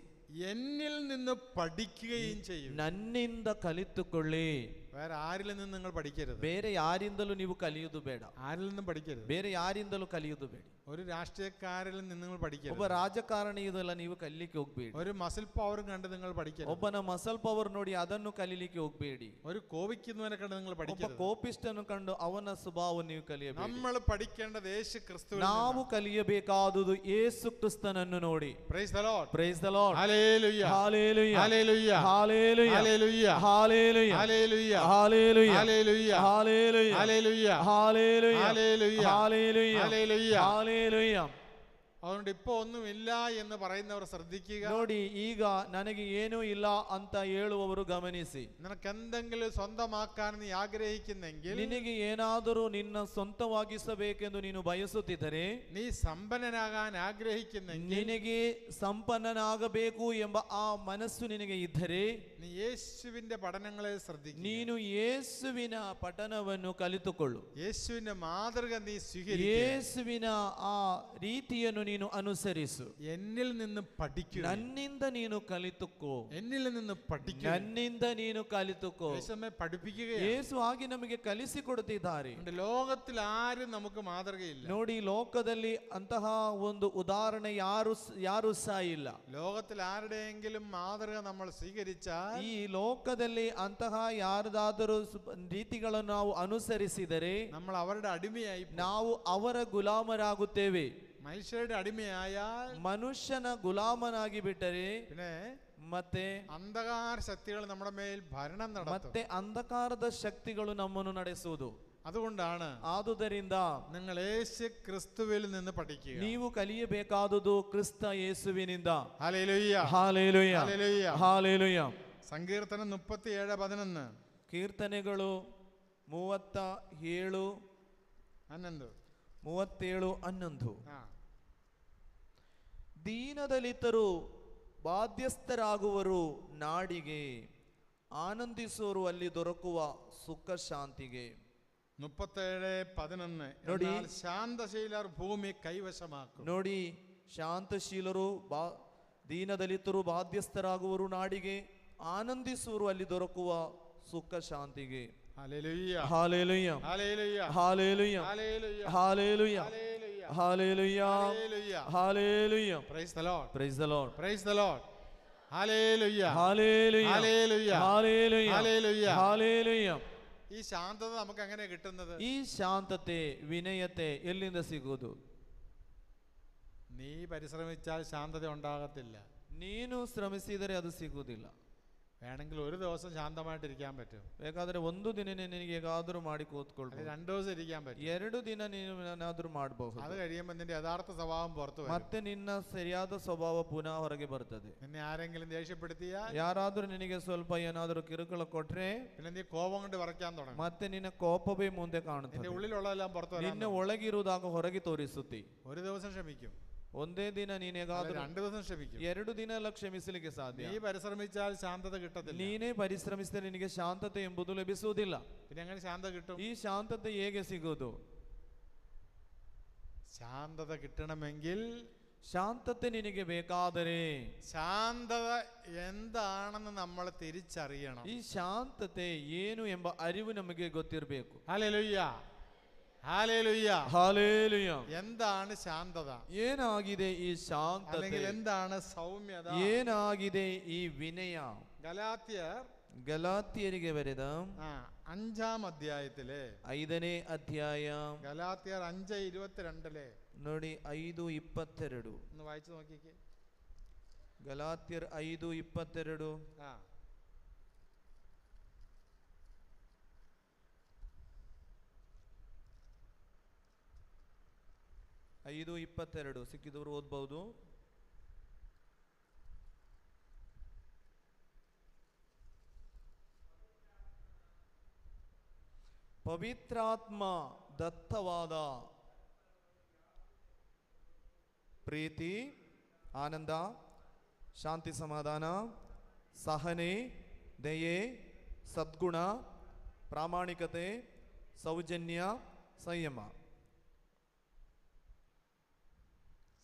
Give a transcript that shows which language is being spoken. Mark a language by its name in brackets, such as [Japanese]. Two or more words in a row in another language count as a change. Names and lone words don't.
[Malayalam] എന്നിൽ നിന്ന് പഠിക്കുകയും ചെയ്യും. [Kannada] ನನ್ನಿಂದ ಕಲಿತುಕೊಳ್ಳಿ. [Malayalam] വേറെ ആരിൽ നിന്നും നിങ്ങൾ പഠിക്കരുത്. [Kannada] ಬೇರೆ ಯಾರಿಂದಲೂ ನೀವು ಕಲಿಯುವುದು ಬೇಡ. [Malayalam] ആരിൽ നിന്നും പഠിക്കരുത്. [Kannada] ಬೇರೆ ಯಾರಿಂದಲೂ ಕಲಿಯುವುದು ಬೇಡ. [Malayalam] ഒരു രാഷ്ട്രീയക്കാരിൽ നിന്ന് നിങ്ങൾ [Kannada] ಒಬ್ಬ [Malayalam] പഠിക്കരുത്. [Kannada] ರಾಜಕಾರಣಿಯದಲ್ಲ ನೀವು ಕಲಿಲಿಕ್ಕೆ ಹೋಗ್ಬೇಡಿ. [Malayalam] ഒരു [English] muscle powerum [Malayalam] കണ്ട് നിങ്ങൾ പഠിക്കരുത്. [Kannada] ಒಬ್ಬನ [English] muscle power [Kannada] ನೋಡಿ ಅದನ್ನು ಕಲಿಲಿಕ್ಕೆ ಹೋಗ್ಬೇಡಿ. [Malayalam] ഒരു കോപിക്കുന്നവനെ കണ്ട് നിങ്ങൾ [Kannada] ಒಬ್ಬ [Malayalam] പഠിക്കരുത്. [Kannada] ಕೋಪಿಷ್ಟನ್ನು ಕಂಡು ಅವನ ಸ್ವಭಾವ ನೀವು ಕಲಿಯಬೇಕು. [Malayalam] നമ്മൾ പഠിക്കേണ്ടത് യേശു ക്രിസ്തു. [Kannada] ನಾವು ಕಲಿಯಬೇಕಾದುದು ಯೇಸು ಕ್ರಿಸ್ತನನ್ನು ನೋಡಿ. [English] Praise the Lord. Praise the Lord. [Malayalam] ഹല്ലേലൂയ. ഹല്ലേലൂയ. ഹല്ലേലൂയ. ഹല്ലേലൂയ. ഹല്ലേലൂയ. ഹല്ലേലൂയ. ഹല്ലേലൂയ. ഹല്ലേലൂയ. ഹല്ലേലൂയ. ഹല്ലേലൂയ. ഹല്ലേലൂയ. ഹല്ലേലൂയ. ഹല്ലേലൂയ. ഹല്ലേലൂയ. ഹല്ലേലൂയ. ഹല്ലേലൂയ. അതുകൊണ്ട് ഇപ്പൊ ഒന്നുമില്ല എന്ന് പറയുന്നവർ ശ്രദ്ധിക്കുക. [Kannada] ನೋಡಿ, ಈಗ ನನಗೆ ಏನೂ ಇಲ್ಲ ಅಂತ ಹೇಳುವವರು ಗಮನಿಸಿ. [Malayalam] നിനക്ക് എന്തെങ്കിലും സ്വന്തമാക്കാൻ നീ ആഗ്രഹിക്കുന്നെങ്കിൽ, [Kannada] ನಿನಗೆ ಏನಾದರೂ ನಿನ್ನ ಸ್ವಂತವಾಗಿಸಬೇಕೆಂದು ನೀನು ಬಯಸುತ್ತಿದ್ದರೆ, [Malayalam] നീ സമ്പന്നനാകാൻ ആഗ്രഹിക്കുന്നെങ്കിൽ, [Kannada] ನಿನಗೆ ಸಂಪನ್ನನಾಗಬೇಕು ಎಂಬ ಆ ಮನಸ್ಸು ನಿನಗೆ ಇದ್ದರೆ, [Malayalam] നീ യേശുവിന്റെ പഠനങ്ങളെ ശ്രദ്ധിക്കുക. [Kannada] ನೀನು ಯೇಸುವಿನ ಪಠಣವನ್ನು ಕಲಿತುಕೊಳ್ಳು. [Malayalam] യേശുവിന്റെ മാതൃക നീ സ്വീകരിക്കുക. [Kannada] ಯೇಸುವಿನ ಆ ರೀತಿಯನ್ನು ನೀನು ಅನುಸರಿಸು. [Malayalam] എന്നിൽ നിന്ന് പഠിക്കുക. [Kannada] ನನ್ನಿಂದ ನೀನು ಕಲಿತುಕೋ. [Malayalam] എന്നിൽ നിന്ന് പഠിക്കുക. [Kannada] ನನ್ನಿಂದ ನೀನು ಕಲಿತುಕೋ. [Malayalam] യേശുവേ പഠിപ്പിക്കുകയാണ്. [Kannada] ಯೇಸು ಹಾಗೆ ನಮಗೆ ಕಲಿಸಿಕೊಡುತ್ತಿದ್ದಾರೆ. [Malayalam] ലോകത്തിൽ ആരും നമുക്ക് മാതൃകയില്ല. [Kannada] ನೋಡಿ, ಲೋಕದಲ್ಲಿ ಅಂತಹ ಒಂದು ಉದಾಹರಣೆ ಯಾರು ಸಹ ಇಲ್ಲ. [Malayalam] ലോകത്തിൽ ആരുടെയെങ്കിലും മാതൃക നമ്മൾ സ്വീകരിച്ചാൽ, [Kannada] ಈ ಲೋಕದಲ್ಲಿ ಅಂತಹ ಯಾರದಾದರೂ ರೀತಿಗಳನ್ನು ನಾವು ಅನುಸರಿಸಿದರೆ [Malayalam] നമ്മൾ അവരുടെ അടിമയായി. [Kannada] ನಾವು ಅವರ ಗುಲಾಮರಾಗುತ್ತೇವೆ. [Malayalam] മനുഷ്യരുടെ അടിമയായാൽ, [Kannada] ಮನುಷ್ಯನ ಗುಲಾಮನಾಗಿ ಬಿಟ್ಟರೆ [Malayalam] പിന്നെ [Kannada] ಮತ್ತೆ [Malayalam] അന്ധകാര ശക്തികൾ നമ്മുടെ മേൽ ഭരണം നടത്തും. [Kannada] ಮತ್ತೆ ಅಂಧಕಾರದ ಶಕ್ತಿಗಳು ನಮ್ಮನ್ನು ನಡೆಸುವುದು. [Malayalam] അതുകൊണ്ടാണ് [Kannada] ಆದುದರಿಂದ [Malayalam] നിങ്ങൾ യേശു ക്രിസ്തുവിൽ നിന്ന് പഠിക്കുക. [Kannada] ನೀವು ಕಲಿಯಬೇಕಾದುದು ಕ್ರಿಸ್ತ ಯೇಸುವಿನಿಂದ. [Malayalam] ഹല്ലേലൂയ. [Kannada] ಹಾಲೆಲೂಯ. [Malayalam] ഹല്ലേലൂയ. [Kannada] ಹಾಲೆಲೂಯ. [Malayalam] സങ്കീർത്തനം 37:11. [Kannada] ಕೀರ್ತನೆಗಳು 37:11. 37:11. ದೀನದಲಿತರು ಬಾಧ್ಯಸ್ಥರಾಗುವರು ನಾಡಿಗೆ, ಆನಂದಿಸುವರು ಅಲ್ಲಿ ದೊರಕುವ ಸುಖ ಶಾಂತಿಗೆ. 37:11. ನೋಡಿ, [Malayalam] ശാന്തശീലർ ഭൂമി കൈവശമാക്കും. [Kannada] ನೋಡಿ, ಶಾಂತಶೀಲರು ದೀನದಲಿತರು ಬಾಧ್ಯಸ್ಥರಾಗುವರು ನಾಡಿಗೆ, ಆನಂದಿಸುವರು ಅಲ್ಲಿ ದೊರಕುವ ಸುಖ ಶಾಂತಿಗೆ. [Malayalam] ഹല്ലേലൂയ. [Kannada] ಹಾಲೆಲೂಯ. [Malayalam] ഹല്ലേലൂയ. [Kannada] ಹಾಲೆಲೂಯ. [Malayalam] ഹല്ലേലൂയ. [Kannada] ಹಾಲೆಲೂಯ. [Malayalam] ഹല്ലേലൂയ. [Kannada] ಹಾಲೆಲೂಯ. ಹಾಲೆಲೂಯ. [English] Praise the Lord. Praise the Lord. Praise the Lord. [Malayalam] ഹല്ലേലൂയ. [Kannada] ಹಾಲೆಲೂಯ. [Malayalam] ഹല്ലേലൂയ. [Kannada] ಹಾಲೆಲೂಯ. [Malayalam] ഹല്ലേലൂയ. [Kannada] ಹಾಲೆಲೂಯ. [Malayalam] ഈ ശാന്തത നമുക്ക് എങ്ങനെ കിട്ടുന്നത്? [Kannada] ಈ ಶಾಂತತೆ, ವಿನಯತೆ ಎಲ್ಲಿಂದ ಸಿಗುವುದು? [Malayalam] നീ പരിശ്രമിച്ചാൽ ശാന്തത ഉണ്ടാകത്തില്ല. [Kannada] ನೀನು ಶ್ರಮಿಸಿದರೆ ಅದು ಸಿಗುವುದಿಲ್ಲ. [Malayalam] വേണമെങ്കിൽ ഒരു ദിവസം ശാന്തമായിട്ടിരിക്കാൻ പറ്റും. [Kannada] ಬೇಕಾದರೆ ಒಂದು ದಿನ ನಿನಗೆ ಹೇಗಾದರೂ ಮಾಡಿ ಕೂತ್ಕೊಳ್ಬಹುದು. [Malayalam] 2 ദിവസം ഇരിക്കാൻ പറ്റും. [Kannada] 2 ದಿನ ನೀನು ಏನಾದರೂ ಮಾಡಬಹುದು. [Malayalam] അത് കഴിയുമ്പോൾ നിന്റെ യഥാർത്ഥ സ്വഭാവം പുറത്തു വരും. [Kannada] ಮತ್ತೆ ನಿನ್ನ ಸರಿಯಾದ ಸ್ವಭಾವ ಪುನಃ ಹೊರಗೆ ಬರ್ತದೆ. [Malayalam] നിന്നെ ആരെങ്കിലും ദേഷ്യപ്പെടുത്തിയാൽ, [Kannada] ಯಾರಾದರೂ ನಿನಗೆ ಸ್ವಲ್ಪ ಏನಾದರೂ ಕಿರುಕುಳ ಕೊಟ್ರೆ, [Malayalam] പിന്നെ നീ കോപം കൊണ്ട് വിറയ്ക്കാൻ തുടങ്ങും. [Kannada] ಮತ್ತೆ ನಿನ್ನ ಕೋಪವೇ ಮುಂದೆ [Malayalam] നിന്റെ [Kannada] ಕಾಣುತ್ತದೆ. [Malayalam] ഉള്ളിലുള്ളതെല്ലാം പുറത്തു വരാൻ [Kannada] ನಿನ್ನ ಒಳಗಿರುವುದಾಗ ಹೊರಗೆ ತೋರಿಸುತ್ತಿ. [Malayalam] ഒരു ദിവസം ക്ഷമിക്കും. [Kannada] ಒಂದೇ ದಿನ ನೀನು ಹೇಗಾದರೂ [Malayalam] 2 ദിവസം ക്ഷമിക്കും. [Kannada] 2 ದಿನ ಎಲ್ಲ ಕ್ಷಮಿಸಲಿಕ್ಕೆ ಸಾಧ್ಯ. [Malayalam] നീ പരിശ്രമിച്ചാൽ ശാന്തത കിട്ടത്തില്ല. [Kannada] ನೀನೇ ಪರಿಶ್ರಮಿಸಿದರೆ ನಿನಗೆ ಶಾಂತತೆ ಎಂಬುದು ಲಭಿಸುವುದಿಲ್ಲ. [Malayalam] പിന്നെ എങ്ങനെ ശാന്തത കിട്ടും? [Kannada] ಈ ಶಾಂತತೆ ಹೇಗೆ ಸಿಗೋದು? [Malayalam] ശാന്തത കിട്ടണമെങ്കിൽ, [Kannada] ಶಾಂತತೆ ನಿನಗೆ ಬೇಕಾದರೆ, [Malayalam] ശാന്തത എന്താണെന്ന് നമ്മൾ തിരിച്ചറിയണം. [Kannada] ಈ ಶಾಂತತೆ ಏನು ಎಂಬ ಅರಿವು ನಮಗೆ ಗೊತ್ತಿರಬೇಕು. [Malayalam] ഹല്ലേലൂയ. ഹല്ലേലൂയ. [Kannada] ಹಾಲೆಲೂಯ. [Malayalam] എന്താണ് ശാന്തത? [Kannada] ಏನಾಗಿದೆ ಈ ಶಾಂತತೆ? [Malayalam] അല്ലെങ്കിൽ എന്താണ് സൗമ്യത? [Kannada] ಏನಾಗಿದೆ ಈ ವಿನಯ? ಗಲಾತ್ಯರಿಗೆ ಬರೆದ [Malayalam] 5-ാം അധ്യായത്തിലെ [Kannada] 5ನೇ ಅಧ್ಯಾಯ, [Malayalam] ഗലാത്യർ 5:22 [Kannada] ನೋಡಿ 5:22. [Malayalam] ഒന്ന് വായിച്ചു നോക്കിക്കേ. [Kannada] ಗಲಾತ್ಯರ್ 5:22. 5:22 ಸಿಕ್ಕಿದವರು ಓದ್ಬಹುದು. ಪವಿತ್ರಾತ್ಮ ದತ್ತವಾದ ಪ್ರೀತಿ, ಆನಂದ, ಶಾಂತಿ, ಸಮಾಧಾನ, ಸಹನೆ, ದಯೆ, ಸದ್ಗುಣ, ಪ್ರಾಮಾಣಿಕತೆ, ಸೌಜನ್ಯ, ಸಂಯಮ.